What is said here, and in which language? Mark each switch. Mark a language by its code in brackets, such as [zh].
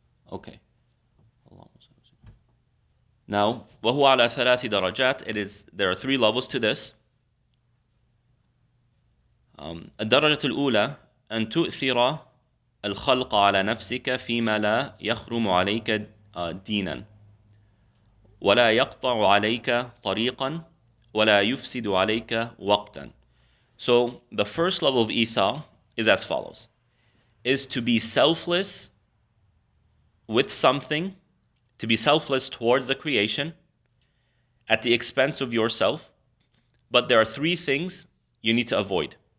[en] Okay. Now, [ar] وَهُوَ عَلَى ثَلَاثِ دَرَجَاتٍ, [en] there are 3 levels to this. [ar] الدرجة الأولى أن تؤثر الخلق على نفسك فيما لا يخرم عليك دينا ولا يقطع عليك طريقا ولا يفسد عليك وقتا. [en] So the first level of ithar is as follows: is to be selfless with something, to be selfless towards the creation at the expense of yourself, but there are 3 things you need to avoid.